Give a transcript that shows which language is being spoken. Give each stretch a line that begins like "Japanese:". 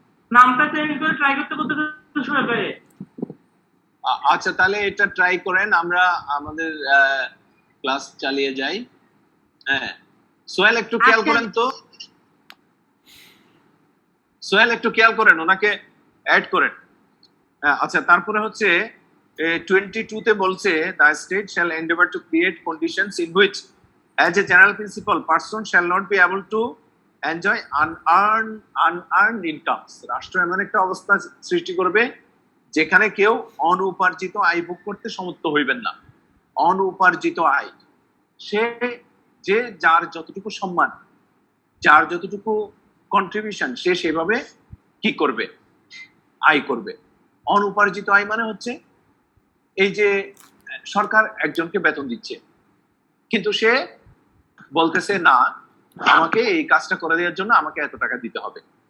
Bangla: নামটা চেঞ্জ করে ট্রাই করতে সোহেল ভাই। আচ্ছা তাহলে এটা ট্রাই করেন, আমরা আমাদের ক্লাস চালিয়ে যাই। হ্যাঁ সোহেল একটু খেয়াল করেন তো, সোহেল একটু খেয়াল করেন, ওনাকে অ্যাড করেন। আচ্ছা তারপরে হচ্ছে 22 তে বলছে
English: the state shall endeavor to create conditions in which as a general principle person shall not be able to enjoy unearned incomes.
Bangla: রাষ্ট্র এমন একটা অবস্থা সৃষ্টি করবে যেখানে কেউ অনুপার্জিত আয় ভোগ করতে সমর্থ হইবেন না। অনুপার্জিত আয়, সে যে যার যতটুকু সম্মান, যার যতটুকু কন্ট্রিবিউশন, সে সেভাবে কি করবে, আয় করবে। অনুপার্জিত আয় মানে হচ্ছে এই যে সরকার একজনকে বেতন দিচ্ছে, কিন্তু সে বলতেছে না, আমাকে এই কাজটা করে দেওয়ার জন্য আমাকে এত টাকা দিতে হবে।